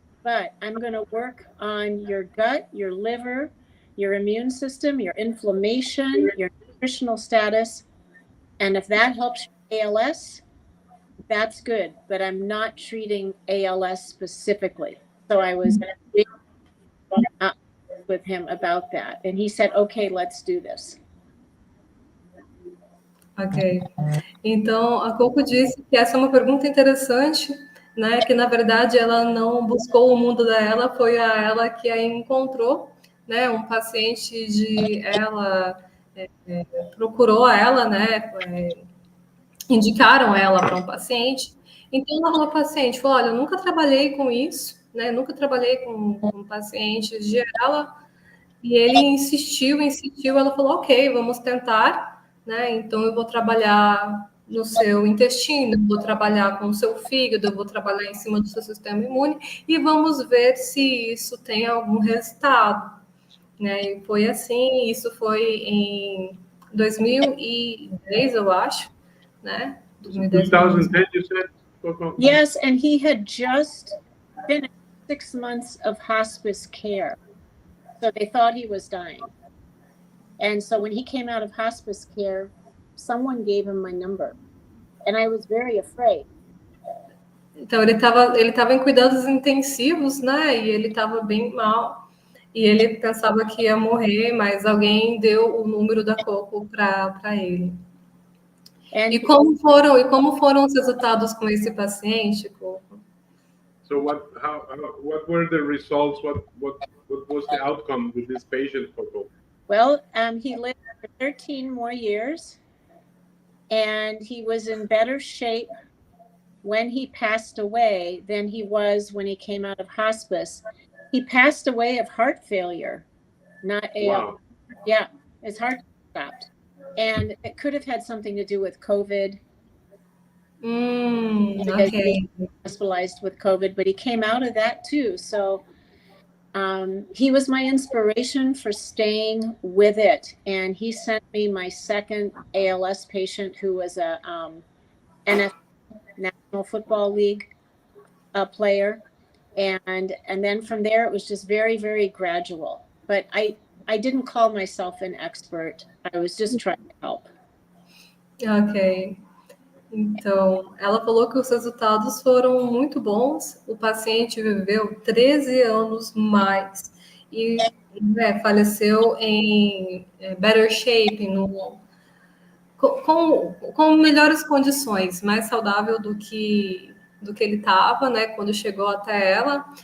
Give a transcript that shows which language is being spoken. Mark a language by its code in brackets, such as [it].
[en] But I'm going to work on your gut, your liver, your immune system, your inflammation, your nutritional status. And if that helps your ALS, that's good. But I'm not treating ALS specifically. So I was with him about that. And he said, okay, let's do this. Ok. [pt] Então, a Coco disse que essa é uma pergunta interessante, né? Que, na verdade, ela não buscou o mundo dela, foi a ela que a encontrou, né? Um paciente de ela procurou ela, né? Indicaram ela para um paciente. Então, ela falou para o paciente, falou, olha, eu nunca trabalhei com isso, né? Nunca trabalhei com pacientes de ela. E ele insistiu, ela falou, ok, vamos tentar, né? Então eu vou trabalhar no seu intestino, eu vou trabalhar com o seu fígado, eu vou trabalhar em cima do seu sistema imune e vamos ver se isso tem algum resultado, né? E foi assim, isso foi em 2010, eu acho, né? [en] 2010, you said, Coco? Yes, and he had just finished 6 months of hospice care. So they thought he was dying. And so when he came out of hospice care, someone gave him my number. And I was very afraid. [pt] Então, ele estava em cuidados intensivos, né? E ele estava bem mal. E ele pensava que ia morrer, mas alguém deu o número da Coco para ele. E como foram os resultados com esse paciente, Coco? [en] So what were the results? What was the outcome with this patient, Coco? Well, he lived for 13 more years, and he was in better shape when he passed away than he was when he came out of hospice. He passed away of heart failure, not ALS. Wow. Yeah, his heart stopped. And it could have had something to do with COVID. Okay. Hospitalized with COVID, but he came out of that too. So he was my inspiration for staying with it. And he sent me my second ALS patient who was a NFL, National Football League player. And then from there, it was just very, very gradual. But I didn't call myself an expert. I was just trying to help. Ok. [pt] Então, ela falou que os resultados foram muito bons, o paciente viveu 13 anos mais e faleceu em [en] better shape, [pt] com melhores condições, mais saudável do que ele estava, né, quando chegou até ela.